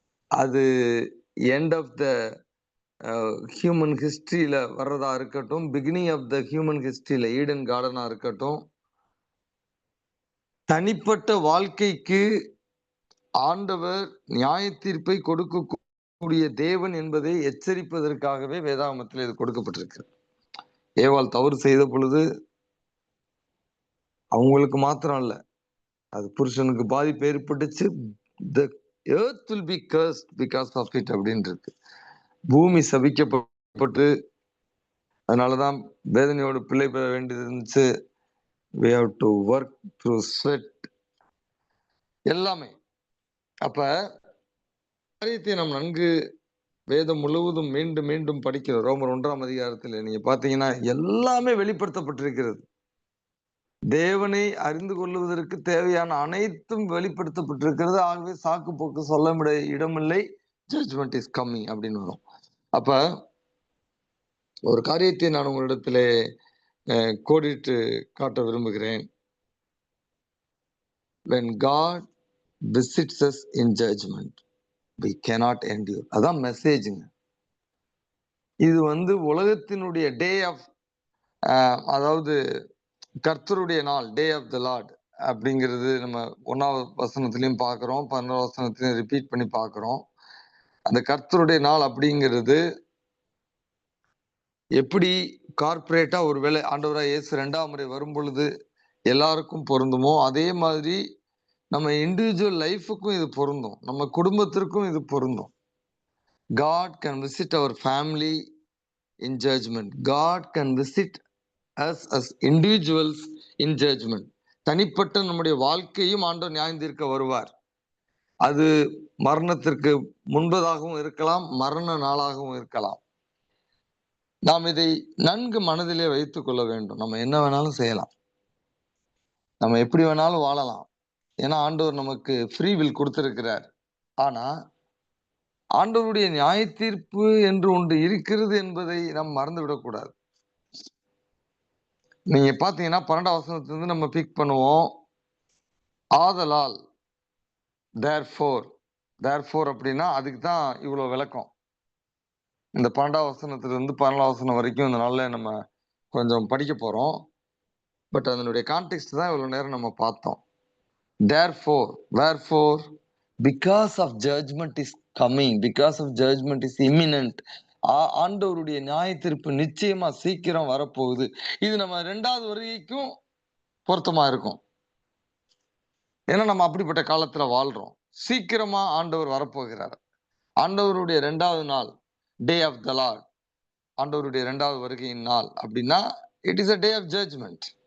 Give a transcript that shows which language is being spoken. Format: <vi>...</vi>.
<ta>அது end of the human ஹிஸ்டரியில வர்றதா இருக்கட்டும், beginning of the human ஹிஸ்டரியில Eden கார்டனா இருக்கட்டும், தனிப்பட்ட வாழ்க்கைக்கு ஆண்டவர் நியாய தீர்ப்பை கொடுக்கக்கூடிய தேவன் என்பதை எச்சரிப்பதற்காகவே வேதாகமத்தில் இது கொடுக்கப்பட்டிருக்கு. ஏவாள் தவறு செய்த பொழுது அவங்களுக்கு மாத்திரம் இல்ல, அது புருஷனுக்கு பாதிப்பு ஏற்பட்டுச்சு.</ta> <en>the earth will be cursed because of it</en> <ta>அப்படின்னு இருக்கு. பூமி சபிக்கப்பட்டு, அதனாலதான் வேதனையோடு பிள்ளை பெற வேண்டியது இருந்துச்சு.</ta> <en>we have to work through sweat</en> <ta>எல்லாமே. அப்ப காரியத்தை நாம் நன்கு வேதம் முழுவதும் மீண்டும் மீண்டும் படிக்கிறோம். ரோமர் 1ஆம் அதிகாரத்தில் நீங்க பாத்தீங்கன்னா எல்லாமே வெளிப்படுத்தப்பட்டிருக்கிறது. தேவனை அறிந்து கொள்வதற்கு தேவையான அனைத்தும் வெளிப்படுத்தப்பட்டிருக்கிறது. ஆகவே சாக்கு போக்கு சொல்ல இடமில்லை. ஜட்ஜ்மெண்ட் இஸ் கம்மிங் அப்படின்னு வரும். அப்ப ஒரு காரியத்தை நான் உங்களிடத்திலே கோடிட்டு காட்ட விரும்புகிறேன்.</ta> <en>when God visits us in judgment, we cannot endure.</en> <ta>அதான் மெசேஜுங்க. இது உலகத்தினுடைய டே ஆஃப் அதாவது கர்த்தருடைய நாள், டே ஆஃப் த லார்ட் அப்படிங்கிறது நம்ம 1ஆவது வசனத்திலையும் பார்க்கிறோம், 11ஆவது வசனத்திலையும் ரிப்பீட் பண்ணி பார்க்கிறோம். அந்த கர்த்தருடைய நாள் அப்படிங்கிறது எப்படி கார்ப்பரேட்டா ஒருவேளை ஆண்டவராக இயேசு 2ஆம் முறை வரும் பொழுது எல்லாருக்கும் பொருந்துமோ, அதே மாதிரி நம்ம இண்டிவிஜுவல் லைஃபுக்கும் இது பொருந்தும், நம்ம குடும்பத்திற்கும் இது பொருந்தும்.</ta> <en>God can visit our family in judgment. God can visit us as individuals in judgment.</en> <ta>தனிப்பட்ட நம்முடைய வாழ்க்கையும் ஆண்டவர் நியாயம் தீர்க்க வருவார். அது மரணத்திற்கு முன்பதாகவும் இருக்கலாம், மரண நாளாகவும் இருக்கலாம். நாம் இதை நன்கு மனதிலே வைத்துக் கொள்ள வேண்டும். நம்ம என்ன வேணாலும் செய்யலாம், நம்ம எப்படி வேணாலும் வாழலாம். ஏன்னா ஆண்டவர் நமக்கு ஃப்ரீ வில் கொடுத்திருக்கிறார். ஆனா ஆண்டவருடைய நியாய தீர்ப்பு என்று ஒன்று இருக்கிறது என்பதை நாம் மறந்து விடக்கூடாது. நீங்க பாத்தீங்கன்னா 12ஆம் வசனத்திலிருந்து நம்ம பிக் பண்ணுவோம். ஆதலால், therefore அப்படின்னா அதுக்கு தான் இவ்வளவு விளக்கம். இந்த 12ஆம் வசனத்திலிருந்து 14ஆம் வசனம் வரைக்கும் இந்த நாள்ல நம்ம கொஞ்சம் படிக்க போறோம். பட் அதனுடைய கான்டெக்ஸ்ட் தான் இவ்வளவு நேரம் நம்ம பார்த்தோம்.</ta> <en>therefore, wherefore, because of judgment is coming, because of judgment is imminent.</en> <ta>ஆண்டவருடைய நியாய தீர்ப்பு நிச்சயமா சீக்கிரம் வரப்போகுது. இது நம்ம 2வது வருகைக்கும் பொருத்தமா இருக்கும். ஏன்னா நம்ம அப்படிப்பட்ட காலத்துல வாழ்றோம். சீக்கிரமா ஆண்டவர் வரப்போகிறார். ஆண்டவருடைய 2வது நாள், டே ஆஃப் த லார்ட், ஆண்டவருடைய 2வது வருகையின் நாள் அப்படின்னா it is a day of judgement.</ta>